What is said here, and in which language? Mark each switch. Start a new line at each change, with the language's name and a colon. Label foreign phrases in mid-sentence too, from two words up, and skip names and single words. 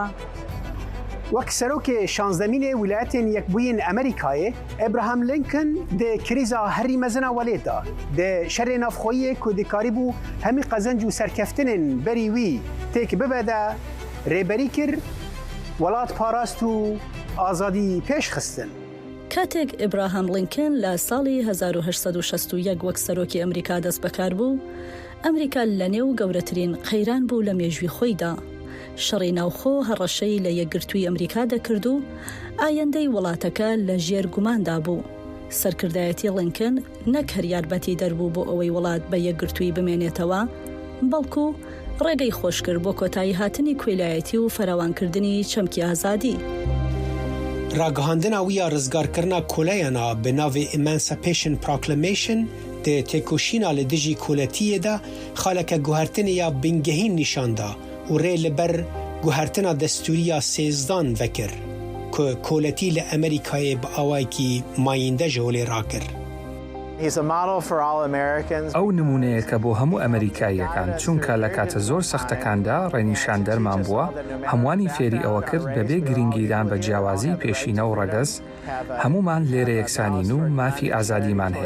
Kurdish: وەک سەرۆکێ شانزدەمینێ ویلایەتên یەکبووین ئەمریکایê ئەبراهام لینکن دê krîza herî mezina welêt da dê şerê navxweyî ku dîkarî bû hemî qezenc û serkeftinên berî wî têk bibe de rêberî kir, welat parast û azadî pêş xistin.
Central Kurdish: کاتێک ئیبراهام لینکن لە ساڵی 1961 وەک سەرۆکی ئەمریکا دەست بەکار بوو، ئەمریکا لە نێو گەورەترین قەیران بوو لە مێژووی خۆیدا. شەڕی ناوخۆ هەڕەشەی لە یەکگرتووی ئەمریکا دەکرد و ئایندەی وڵاتەکە لە ژێر گوماندا بوو. سەرکردایەتی لینکن نەک هەر یارمەتی دەربوو بۆ ئەوەی وڵات بە یەکگرتووی بمێنێتەوە، بەڵکو ڕێگەی خۆش کرد بۆ کۆتایی هاتنی کوێلایەتی و فەراوانکردنی چەمکی ئازادی.
Kurdish: راگەهاندنا ویە ڕزگارکردنا کۆلەیەنا bi navê
English: Emancipation Proclamation
Kurdish: dê têkoşîna li dijî koletiyê de xaleke guhertinê ya bingehîn nîşanda û rê li ber guhertina destûriya sêzdan vekir ku koletî li Amerîkayê bi awayekî mayînde ji holê rakir.
Central Kurdish: ئەو نمونەیەکە بۆ هەموو ئەمریکاییەکان چونکە لە کاتە زۆر سەختەکاندا ڕێنیشان دەرمان بووە، هەمووانی فێری ئەوە کرد بەبێ گرنگیدان بە جیاوازی پێشینە و ڕەگەز، هەمومان لێرە یەکسانین و مافی ئازادیمان هەیە.